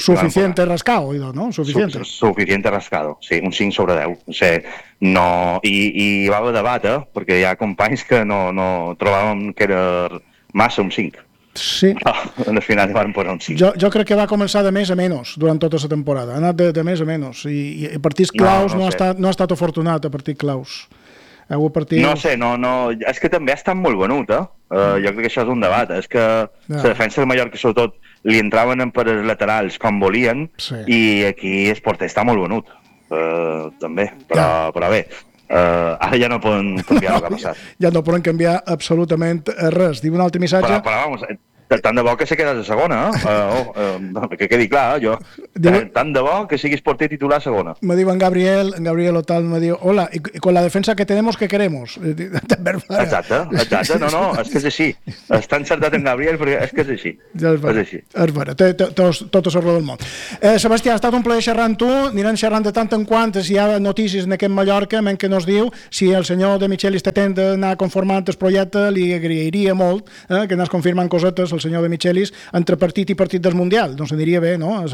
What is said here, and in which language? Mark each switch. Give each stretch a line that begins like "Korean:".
Spanish: Suficiente rascado, oído, ¿no? Suficiente. Suficiente rascado, sí, un 5 sobre 10. O sea, no...
Catalan: I hi va haver debat, perquè hi ha companys que no trobàvem que era massa un 5. Sí. Al final van posar un 5. Jo crec que va començar de més a menys durant tota la temporada. Ha anat de més a menys. I partits claus no ha estat afortunat, a partir claus. No sé, és que també ha estat molt venut, jo crec que això és un debat, és que la defensa del Mallorca sobretot li entraven per els laterals com volien, sí. I aquí es porta, està molt venut, també, però bé, ara ja no poden canviar el que ha passat. Ja no poden canviar absolutament res. Diu un altre missatge... Però vamos, tant de bo que se quedes a segona, que quedi clar, jo. Tant de bo que siguis porter titular a segona. Me diu en Gabriel Otal, me diu,
Spanish: hola, y con la defensa que tenemos, ¿qué queremos?
Catalan: Exacte, no, és que és així. Està encertat en Gabriel, perquè és que és així. És vera, tot és arreu del món. Sebastià, ha estat un plaer xerrar amb tu, anirem xerrant de tant en quant, si hi ha notícies en aquest Mallorca, men que no es diu, si el senyor de Micheli està atent d'anar conformant el projecte, li agrairia molt que anés confirmant cosetes el senyor de Michelis entre partit i partit del Mundial, doncs aniria bé, no?